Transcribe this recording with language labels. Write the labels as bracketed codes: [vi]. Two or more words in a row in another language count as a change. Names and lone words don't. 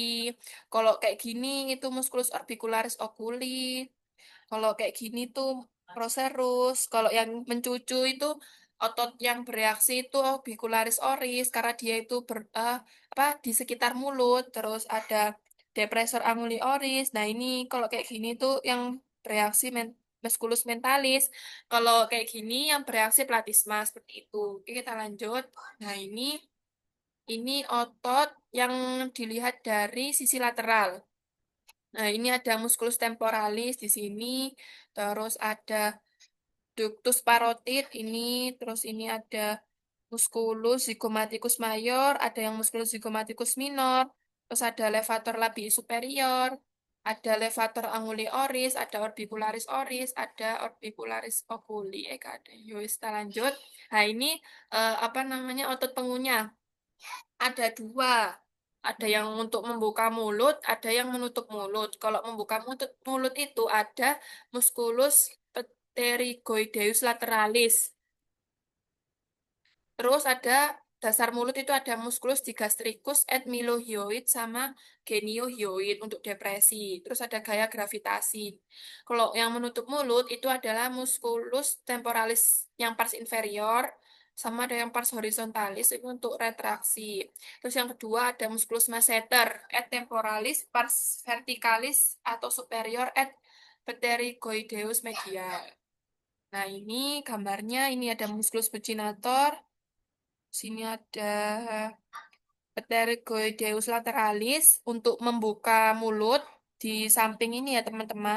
[id] Kalau kayak gini itu musculus orbicularis oculi. Kalau kayak gini tuh procerus. Kalau yang mencucu itu otot yang bereaksi itu orbicularis oris karena dia itu apa di sekitar mulut. Terus ada depressor anguli oris. Nah, ini kalau kayak gini tuh yang bereaksi musculus mentalis. Kalau kayak gini yang bereaksi platysma seperti itu. Oke, kita lanjut. Nah, ini otot yang dilihat dari sisi lateral. Nah, ini ada musculus temporalis di sini, terus ada ductus parotid ini, terus ini ada musculus zygomaticus mayor, ada yang musculus zygomaticus minor, terus ada levator labii superior, ada levator anguli oris, ada orbicularis oris, ada orbicularis oculi. Ada. Yuk, kita lanjut. Nah, ini apa namanya otot pengunyah. Ada dua. Ada yang untuk membuka mulut, ada yang menutup mulut. Kalau membuka mulut itu ada musculus pterygoideus lateralis. Terus ada dasar mulut itu ada musculus digastricus et mylohyoid sama geniohyoid untuk depresi. Terus ada gaya gravitasi. Kalau yang menutup mulut itu adalah musculus temporalis yang pars inferior sama ada yang pars horizontalis itu untuk retraksi. Terus yang kedua ada musculus masseter et temporalis pars verticalis atau superior et pterygoideus medial. Nah, ini gambarnya ini ada musculus buccinator. Sini ada pterygoideus lateralis untuk membuka mulut di samping ini ya teman-teman.